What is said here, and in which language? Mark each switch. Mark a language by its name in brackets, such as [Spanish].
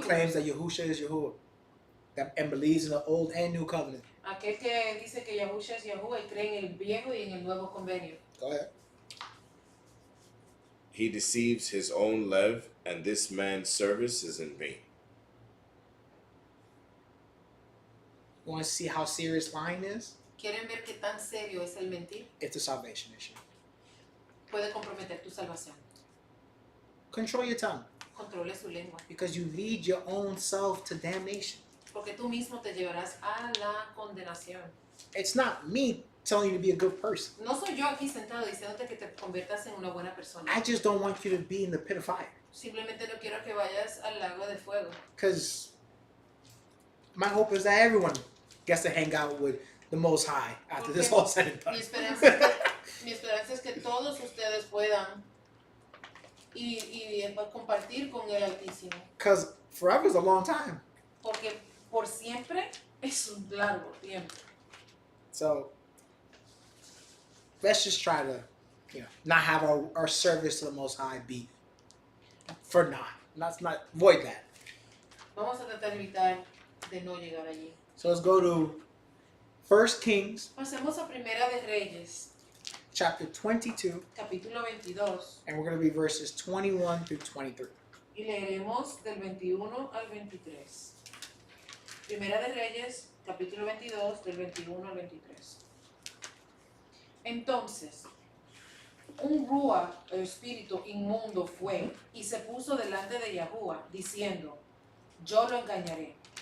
[English] proclaims that Yahusha is Yahuwah and believes in the old and new covenant. [Spanish] Aquel que dice que Yahusha es Yahuwah y cree en el viejo y en el nuevo convenio. [English] Go ahead. He deceives his own lev, and this man's service is in vain. You want to see how serious lying is? [Spanish] ¿Quieren ver qué tan serio es el mentir? [English] It's a salvation issue. [Spanish] Puede comprometer tu salvación. [English] Control your tongue [Spanish] Controle su lengua. [English] because you lead your own self to damnation. [Spanish] Porque tú mismo te llevarás a la condenación. [English] It's not me telling you to be a good person. [Spanish] No soy yo aquí sentado diciéndote que te conviertas en una buena persona. [English] I just don't want you to be in the pit of fire. [Spanish] Simplemente no quiero que vayas al lago de fuego. [English] Because my hope is that everyone gets to hang out with the Most High after this whole said and [Spanish] Mi [English] done. [Spanish] esperanza es que todos ustedes puedan y compartir con el Altísimo. [English] Because forever is a long time. [Spanish] Porque por siempre es un largo tiempo. [English] So let's just try to, not have our service to the Most High be for naught. Let's not avoid that. [Spanish] Vamos a tratar de evitar de no llegar allí. [English] So let's go to 1 Kings [Spanish] Pasemos a Primera de Reyes, [English] chapter 22, [Spanish] capítulo 22, [English] and we're going to be verses 21 through 23. [Spanish] y leeremos del 21 al 23. Primera de Reyes, capítulo 22, del 21 al 23. Entonces, un ruach, el espíritu inmundo, fue y se puso delante de Yahuwah, diciendo, yo lo engañaré.